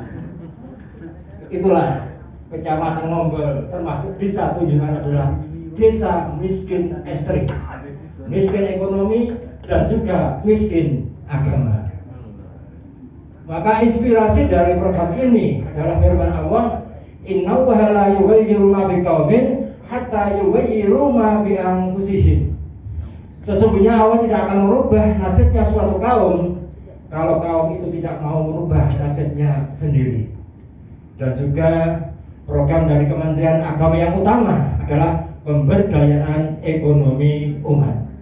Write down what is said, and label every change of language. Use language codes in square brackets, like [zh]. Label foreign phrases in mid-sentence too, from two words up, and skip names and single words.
[id] Itulah Kecamatan Ngombol, termasuk Desa Tunjungan adalah desa miskin ekstrim, miskin ekonomi dan juga miskin agama. Maka inspirasi dari program ini adalah firman Allah, [ar] إن الله لا يغير ما بقوم حتى يغيروا ما بأنفسهم. [id] Sesungguhnya Allah tidak akan merubah nasibnya suatu kaum kalau kaum itu tidak mau merubah nasibnya sendiri. Dan juga program dari Kementerian Agama yang utama adalah pemberdayaan ekonomi umat.